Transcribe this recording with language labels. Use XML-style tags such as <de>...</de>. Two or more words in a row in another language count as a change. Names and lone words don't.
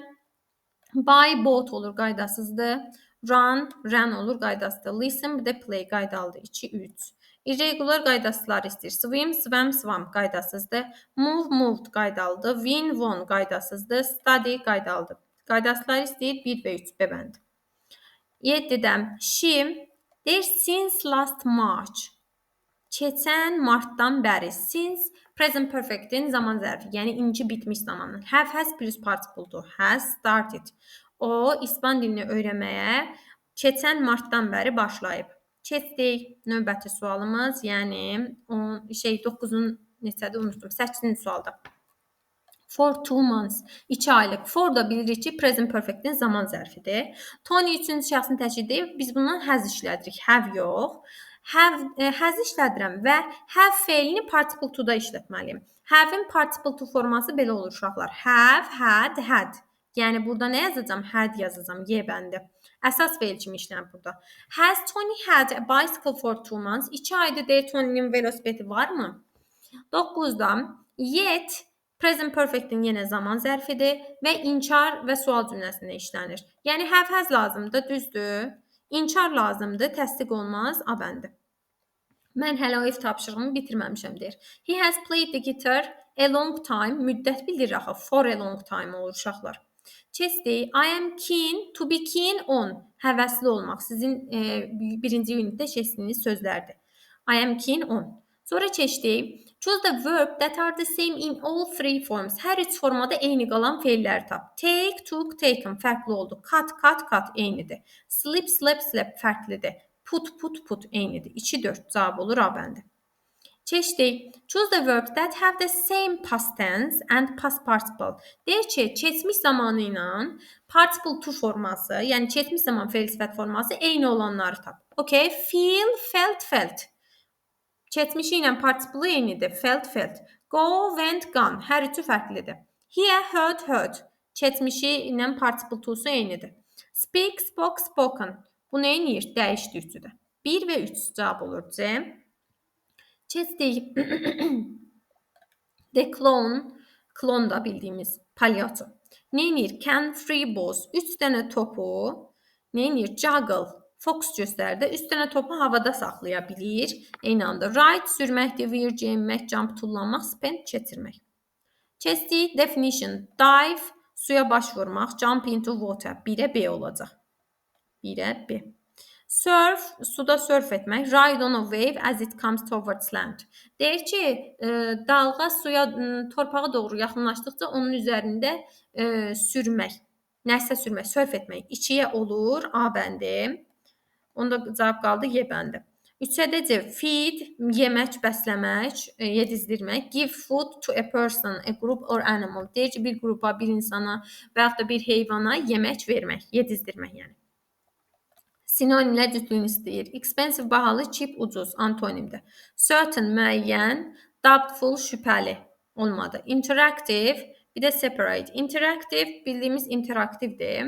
<en>Buy, bought</en> <az>olur qaydasızdır.</az> <en>Run, run</en> <az>olur qaydasızdır. Listen, bir də play qaydalıdır. 2, 3. Irregular qaydasızları istəyir.</az> <en>Swim, swam, swam</en> <az>qaydasızdır.</az> <en>Move, moved</en> <az>qaydalıdır.</az> <en>Win, won</en> <az>qaydasızdır. Study qaydalıdır. Qaydasızları istəyir 1 və 3 B bəndi. 7-dən she deyir</az> <en>since last March.</en> <az>Keçən martdan bəri. Since</az> <en>present perfect'in</en> <az>zaman zərfi, yəni indiki bitmiş zamanı.</az> <en>Have has plus participle-dur. Has started.</en> <az>O İspan dilini öyrənməyə keçən martdan bəri başlayıb. Keçdik növbəti sualımız, yəni 9-un neçədir unutdum. 8-ci sualda.</az> <en>For 2 months,</en> <az>2 aylıq. For da bilirik ki,</az> <en>present perfect'in</en> <az>zaman zərfidir. Tony üçüncü şəxsin təşkildir. Biz bundan has işlədirik. Have yox. Has işlədirəm və have feilini participle to-da işlətməliyim. Have-in participle to forması belə olur uşaqlar.</az> <en>Have, had, had.</en> <az>Yəni burada nə yazacağam? Had yazacağam. Y bəndi. Əsas feil kimi işlənir burada.</az> <en>Has Tony had a bicycle for 2 months?</en> <az>2 aydır deyir Tony'nin velosipedi varmı? 9-dan yet</az> <en>present perfect'in</en> <az>yenə zaman zərfidir və inkar və sual cümləsində işlənir. Yəni</az> <en>have has</en> <az>lazımdır, düzdür. İnkar lazımdır, təsdiq olmaz, A bəndi. Mən hələ o ev tapşırığımı bitirməmişəm deyir.</az> <en>He has played the guitar a long time.</en> <az>Müddət bildirir axı.</az> <en>For a long time</en> <az>olur uşaqlar. Keçdik.</az> <en>I am keen to be keen on.</en> <az>Həvəsli olmaq. Sizin birinci unitdə keçdiyiniz sözlərdir.</az> <en>I am keen on.</en> <az>Sonra keçdik.</az> <en>Choose the verb that are the same in all three forms.</en> <az>Hər üç formada eyni qalan feilləri tap.</az> <en>Take, took, taken</en> <az>fərqli oldu.</az> <en>Cut, cut, cut</en> <az>eynidir.</az> <en>Slip, slap, slap</en> <az>fərqlidir.</az> <en>Put, put, put</en> <az>eynidir. 2-4 cavab olur A bəndi. Keçdik.</az> <en>Choose the verbs that have the same past tense and past participle.</en> <az>Deyir ki, keçmiş zamanı ilə participle to forması, yəni keçmiş zaman feil sifət forması eyni olanları tap.</az> <en>Okay, feel, felt, felt.</en> <az>Keçmişi ilə participle eynidir.</az> <en>Felt, felt. Go, went, gone.</en> <az>Hər üçü fərqlidir.</az> <en>Hear, heard, heard.</en> <az>Keçmişi ilə participle to'su eynidir.</az> <en>Speak, spoke, spoken.</en> <az>Bu nə edir? Dəyişdi üçüdə. 1 və 3 cavab olur C. Keçdik.</az> <en>The clone,</en> <az>clone da bildiyimiz palyaço. Nə edir?</az> <en>Can three balls,</en> <az>3 dənə topu, nə edir? Juggle, fox göstərdi. 3 dənə topu havada saxlaya bilir. Eyni anda ride, sürməkdir, veer, geyinmək, jump, tullanmaq, spend, keçirmək. Keçdik. Definition, dive, suya baş vurmaq,</az> <en>jump into water.</en> <az>1'ə B olacaq. 1'ə B. Surf, suda surf etmək.</az> <en>Ride on a wave as it comes towards land.</en> <az>Deyir ki, dalğa suya, torpağa doğru yaxınlaşdıqca onun üzərində sürmək. Nəsə sürmək, surf etmək. 2'yə olur A bəndi. Onda cavab qaldı Y bəndi. 3-də feed, yemək, bəsləmək, yedizdirmək.</az> <en>Give food to a person, a group or animal.</en> <az>Deyir ki, bir qrupa, bir insana və yaxud da bir heyvana yemək vermək, yedizdirmək yəni. Sinonimlər cütlüyünü istəyir. Expensive, bahalı, cheap, ucuz, antonimdir. Certain, müəyyən, doubtful, şübhəli. Olmadı. Interactive, bir də separate. Interactive, bildiyimiz interaktivdir.</az>